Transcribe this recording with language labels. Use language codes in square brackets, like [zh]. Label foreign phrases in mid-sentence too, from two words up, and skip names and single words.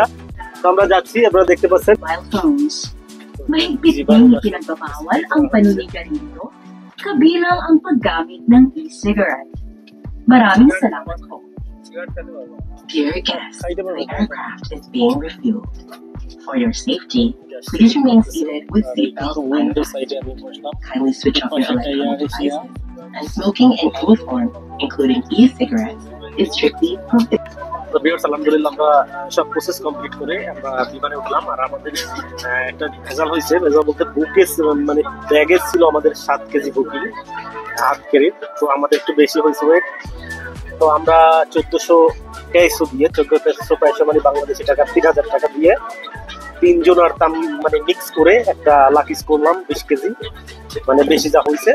[bn] তো আমরা যাচ্ছি, আপনারা দেখতে পাচ্ছেন। [tl] Mahigpit ding ipinagbabawal ang paninigarilyo, kabilang ang paggamit ng e-cigarette. Maraming salamat po. [en] Dear guests, the aircraft is being refueled. For your safety, please remain seated with seatbelt unfastened. Kindly switch off your electronic devices, and smoking in any form, including e-cigarettes, is strictly prohibited. [bn] তো ভিউয়ার্স, আলহামদুলিল্লাহ আমরা সব [en] process complete [bn] করে আমরা বিমানে উঠলাম। আর আমাদের একটা ভেজাল হয়েছে, ভেজাল বলতে বুকেজ, মানে ব্যাগেজ ছিল আমাদের 7 কেজি বুকিং হাত কেড়ে। তো আমাদের একটু বেশি হয়েছে ওয়েট। তো আমরা 1400 পেসো দিয়ে, 1400 পেসো মানে বাংলাদেশি টাকা 3000 টাকা দিয়ে 3 জন আর মানে মিক্স করে একটা লাকিস করলাম 20 কেজি, মানে বেশি যা হয়েছে।